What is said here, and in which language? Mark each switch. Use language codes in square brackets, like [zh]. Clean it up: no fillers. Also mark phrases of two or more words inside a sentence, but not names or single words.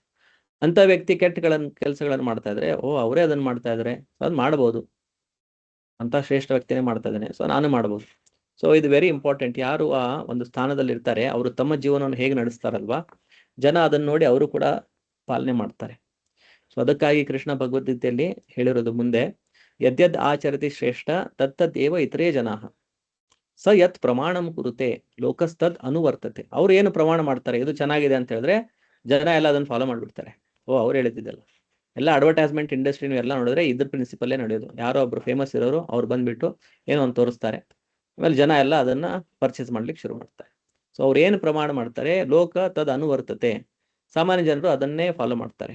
[kn] ಅಂತ ವ್ಯಕ್ತಿ ಕೆಲಸಗಳನ್ನು ಮಾಡ್ತಾ ಇದ್ರೆ, ಅವರೇ ಅದನ್ನ ಮಾಡ್ತಾ ಇದ್ರೆ ಅದು ಮಾಡಬಹುದು, ಅಂತ ಶ್ರೇಷ್ಠ ವ್ಯಕ್ತಿನೇ ಮಾಡ್ತಾ ಇದ್ದಾನೆ, ಸೊ ನಾನು ಮಾಡಬಹುದು. ಸೊ ಇದು [en] very important. [kn] ಯಾರು ಆ ಒಂದು ಸ್ಥಾನದಲ್ಲಿ ಇರ್ತಾರೆ ಅವರು ತಮ್ಮ ಜೀವನವನ್ನು ಹೇಗೆ ನಡೆಸ್ತಾರಲ್ವಾ, ಜನ ಅದನ್ನ ನೋಡಿ ಅವರು ಕೂಡ ಪಾಲನೆ ಮಾಡ್ತಾರೆ. ಸೊ ಅದಕ್ಕಾಗಿ ಕೃಷ್ಣ ಭಗವದ್ಗೀತೆಯಲ್ಲಿ ಹೇಳಿರೋದು ಮುಂದೆ, [sa] ಯದ್ಯದ್ ಆಚರತಿ ಶ್ರೇಷ್ಠ ತತ್ತದೇವ ಇತರೇ ಜನಾಹ ಸ ಯತ್ ಪ್ರಮಾಣಂ ಕುರುತೆ ಲೋಕಸ್ತದ್ ಅನುವರ್ತತೆ. [kn] ಅವ್ರು ಏನು ಪ್ರಮಾಣ ಮಾಡ್ತಾರೆ, ಇದು ಚೆನ್ನಾಗಿದೆ ಅಂತ ಹೇಳಿದ್ರೆ ಜನ ಎಲ್ಲ ಅದನ್ನ ಫಾಲೋ ಮಾಡ್ಬಿಡ್ತಾರೆ. ಅವ್ರು ಹೇಳಿದ್ದಲ್ಲ, ಎಲ್ಲ [en] advertisement industrynu [kn] ಎಲ್ಲ ನೋಡಿದ್ರೆ ಇದ್ರ ಪ್ರಿನ್ಸಿಪಲ್ಲೇ ನಡೆಯೋದು. ಯಾರೋ ಒಬ್ರು ಫೇಮಸ್ ಇರೋರು ಅವ್ರು ಬಂದ್ಬಿಟ್ಟು ಏನೋ ಒಂದು ತೋರಿಸ್ತಾರೆ, ಆಮೇಲೆ ಜನ ಎಲ್ಲ ಅದನ್ನ ಪರ್ಚೇಸ್ ಮಾಡ್ಲಿಕ್ಕೆ ಶುರು ಮಾಡ್ತಾರೆ. ಸೊ ಅವ್ರು ಏನು ಪ್ರಮಾಣ ಮಾಡ್ತಾರೆ, [sa] ಲೋಕ ತದ್ ಅನುವರ್ತತೆ, [kn] ಸಾಮಾನ್ಯ ಜನರು ಅದನ್ನೇ ಫಾಲೋ ಮಾಡ್ತಾರೆ.